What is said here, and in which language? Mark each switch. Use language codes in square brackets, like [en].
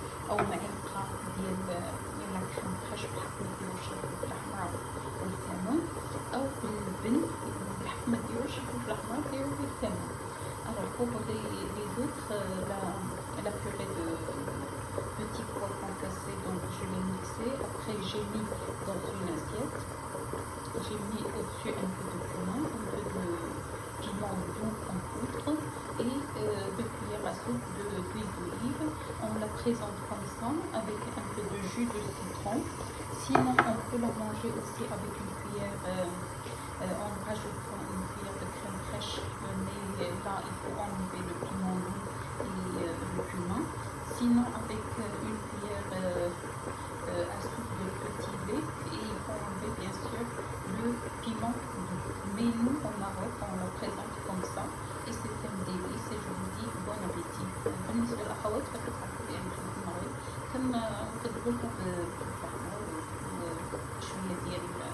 [ar] او معلقه ديال لا كريم فريش بالحق ما ديروش الفلفل الاحمر والكمون، او باللبن بالحق ما ديروش الفلفل الاحمر ديروا بالكمون. [fr] Alors pour les autres, la purée de petits pois concassés, donc je l'ai mixé. Après j'ai mis dans une assiette, j'ai mis au-dessus un peu de cumin, un peu de piment doux en poudre et 2 cuillères à soupe d'huile d'olive. On la présente comme ça avec un peu de jus de citron. Sinon on peut la manger aussi avec une cuillère en rajoutant une cuillère de crème fraîche, mais là il faut enlever le piment doux et le cumin. Sinon avec une cuillère à soupe de petit lait, et il faut enlever bien sûr le piment doux. Mais nous au Maroc on la présente comme ça et c'est un délice et je vous dis bon appétit. [ar] بالنسبة للأخوات فتتعرفوا يعني في المغرب كنضربوا لكم بالفحمة وشوية ديال